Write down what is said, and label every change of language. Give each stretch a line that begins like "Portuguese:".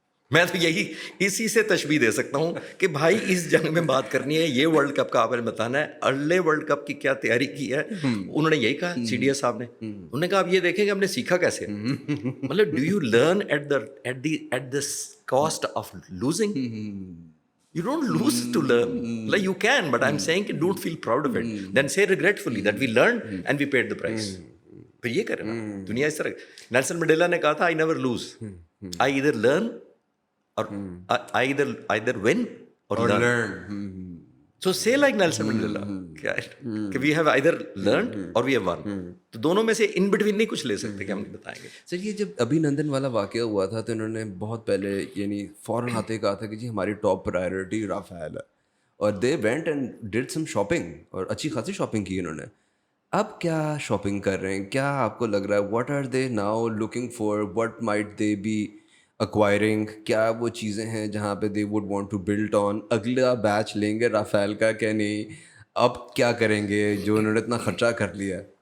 Urdu: میں تو یہی اسی سے تشبیہ دے سکتا ہوں کہ بھائی اس جنگ میں بات کرنی ہے, یہ ورلڈ کپ کا آپ نے بتانا ہے, اگلے ورلڈ کپ کی کیا تیاری کی ہے. انہوں نے یہی کہا سی ڈی ایس صاحب نے, انہوں نے کہا آپ یہ دیکھیں کہ ہم نے سیکھا کیسے. مطلب
English: Do you learn at the cost of losing? You don't lose to learn. Like you can, but I'm saying that don't feel proud of it. Then say regretfully that we learned and we paid the price.
Urdu: پھر یہ کرے نا دنیا اس طرح. Nelson Mandela نے کہا تھا
English: I never lose. I either learn or I either win or learn. So say like Nelson Mandela کہ we have either learned or we have won.
Urdu: تو دونوں میں سے ان بٹوین نہیں کچھ لے سکتے کہ ہم نہیں بتائیں گے. سر یہ جب ابھی نندن والا واقعہ ہوا تھا تو انہوں نے بہت پہلے یعنی فوراً آتے کہا تھا کہ جی ہماری ٹاپ پرائرٹی رافیل ہے, اور
English: they went and did some shopping,
Urdu: اور اچھی خاصی شاپنگ کی انہوں نے. اب کیا شاپنگ کر رہے ہیں, کیا آپ کو لگ رہا ہے
English: what are they now looking for, what might they be acquiring,
Urdu: کیا وہ چیزیں ہیں جہاں پہ
English: they would want to build on,
Urdu: اگلا بیچ لیں گے رافیل کا کہ نہیں, اب کیا کریں گے جو انہوں نے اتنا خرچہ کر لیا.